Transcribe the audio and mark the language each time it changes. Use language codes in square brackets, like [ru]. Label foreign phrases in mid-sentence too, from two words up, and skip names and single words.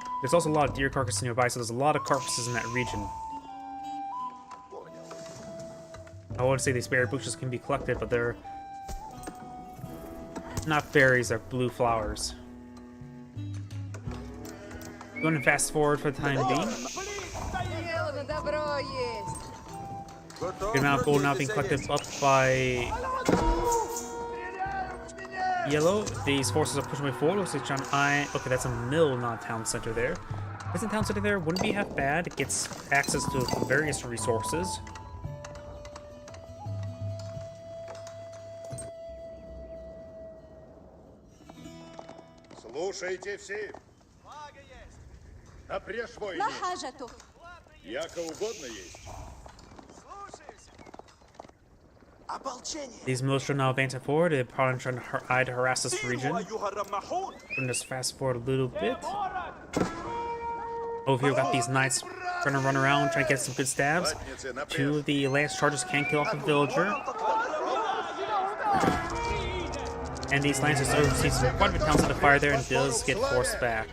[en] There's also a lot of deer carcasses nearby, so there's a lot of carcasses in that region. I wouldn't say these berry bushes can be collected, but they're not berries, they're blue flowers. Going to fast forward for the time being. [ru] Сделано, добро есть. [en] Good amount of gold now being collected up by yellow. These forces are pushing me forward. Looks like John okay, that's a mill, not a town center there. Isn't a town center there? Wouldn't be half bad. It gets access to various resources. [ru] Слушайте все. Напрежь войны. [ar] ما حاجته؟ [ru] Яко угодно есть. [en] These militia are now advancing forward. They're probably trying to harass this region. We'll just fast forward a little bit. Over here, we got these knights trying to run around, trying to get some good stabs. 2 of the lance charges can kill off a villager. And these lancers oversee quite a bit of towns on the fire there and does get forced back.